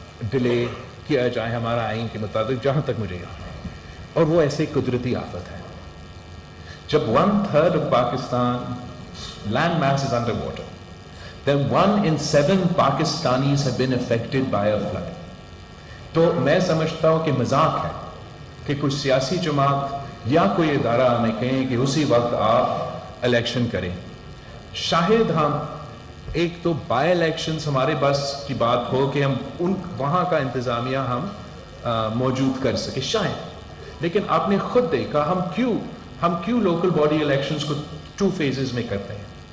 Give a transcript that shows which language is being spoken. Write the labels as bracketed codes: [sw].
[ur] Delay کیا جائے ہمارا آئین کے مطابق جہاں تک مجھے یاد ہے, اور وہ ایسے قدرتی آفت ہے. جب [en] 1/3 of Pakistan land mass is under water, then 1 in 7 Pakistanis have been affected by a flood. [ur] تو میں سمجھتا ہوں کہ مذاق ہے کہ کچھ سیاسی جماعت یا کوئی ادارہ ہمیں کہیں کہ اسی وقت آپ الیکشن کریں. شاید ہم ایک تو بائی الیکشنز ہمارے بس کی بات ہو کہ ہم وہاں کا انتظامیہ ہم موجود کر سکے شاید, لیکن آپ نے خود دیکھا ہم کیوں لوکل باڈی الیکشنز کو 2 phases میں کرتے ہیں.